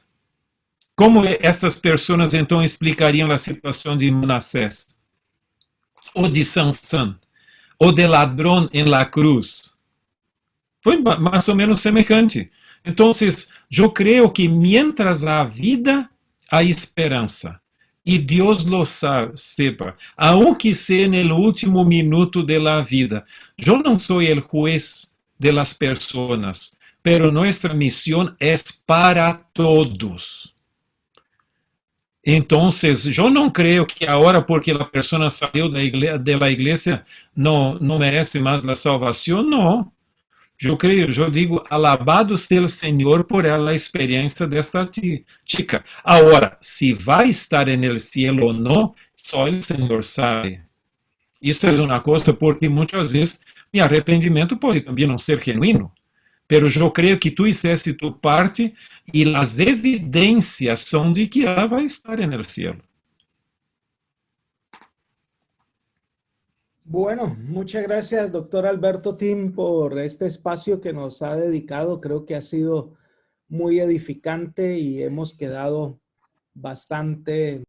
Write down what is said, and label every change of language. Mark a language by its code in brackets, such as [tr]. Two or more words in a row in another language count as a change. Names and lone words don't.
[pt] Como estas pessoas então explicariam a situação de Manassés? Ou de Sansão? Ou de ladrão em [es] la cruz? [pt] Foi mais ou menos semejante. Então, eu creio que mientras há vida, há esperança. E Deus [es] lo sepa, aunque [pt] seja no último minuto da vida. Eu não sou o [es] juez de las personas, pero [pt] nossa missão é para todos. Então, eu não creio que agora, porque a pessoa saiu da igreja, não merece mais a salvação, não. Eu digo, alabado seja o Senhor por a experiência desta chica. Agora, se vai estar no cielo ou não, só o Senhor sabe. Isso é uma coisa porque muitas vezes meu arrependimento pode também não ser genuíno. Pero eu creio que [es] tu hiciste tu parte [pt] e as evidências são de que ela vai estar no cielo. [es] Bueno, muchas gracias, doctor Alberto Tim, por este espacio que nos ha dedicado. Creo que ha sido muy edificante y hemos quedado bastante